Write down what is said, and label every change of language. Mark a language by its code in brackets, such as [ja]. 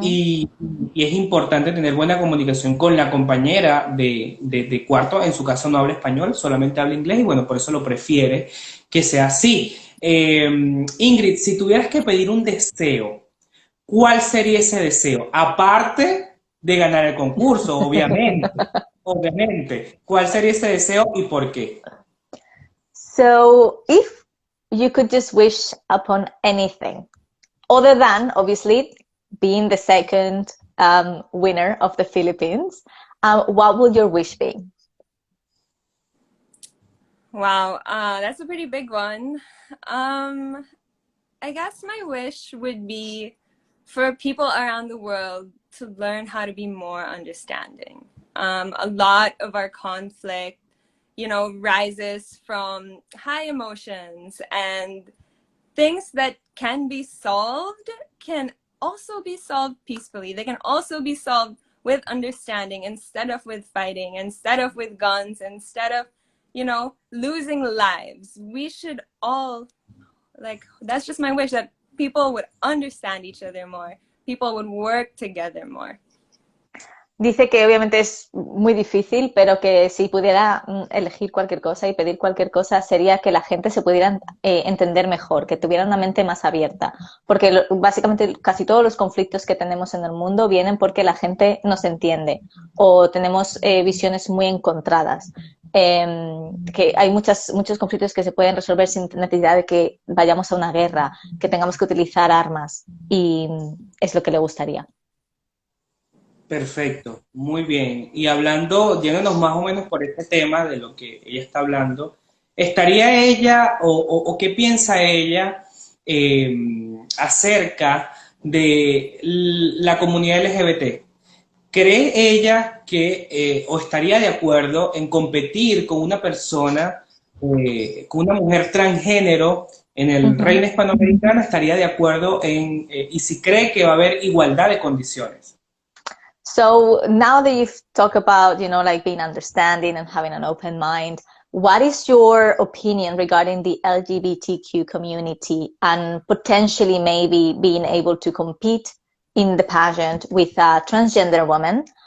[es] y, y es importante tener buena comunicación con la compañera de cuarto, en su caso no habla español, solamente habla inglés y bueno, por eso lo prefiere que sea así. Ingrid, si tuvieras que pedir un deseo, ¿cuál sería ese deseo? Aparte de ganar el concurso, obviamente. Obviamente. ¿Cuál sería ese deseo y por qué? [en] So, if you could just wish upon anything, other than obviously being the second winner of the Philippines, what would your wish be? Wow, that's a pretty big one. Um, I guess my wish would be for people around the world to learn how to be more understanding. A lot of our conflict, rises from high emotions, and things that can be solved can also be solved peacefully. They can also be solved with understanding instead of with fighting, instead of with guns, instead of, losing lives. We should all, that's just my wish, that people would understand each other more, people would work together more. [es] Dice que obviamente es muy difícil, pero que si pudiera elegir cualquier cosa y pedir cualquier cosa sería que la gente se pudiera entender mejor, que tuviera una mente más abierta, porque básicamente casi todos los conflictos que tenemos en el mundo vienen porque la gente no se entiende o tenemos visiones muy encontradas. Que hay muchos conflictos que se pueden resolver sin necesidad de que vayamos a una guerra, que tengamos que utilizar armas y es lo que le gustaría. Perfecto, muy bien. Y hablando, yéndonos más o menos por este tema de lo que ella está hablando, ¿estaría ella o qué piensa ella eh, acerca de la comunidad LGBT? ¿Cree ella que o estaría de acuerdo en competir con una persona, con una mujer transgénero en el Ujú. reino hispanoamericano? ¿Estaría de acuerdo y si cree que va a haber igualdad de condiciones? [en] So now that you've talked about, like being understanding and having an open mind, what is your opinion regarding the LGBTQ community and potentially maybe being able to compete in the pageant with a transgender woman?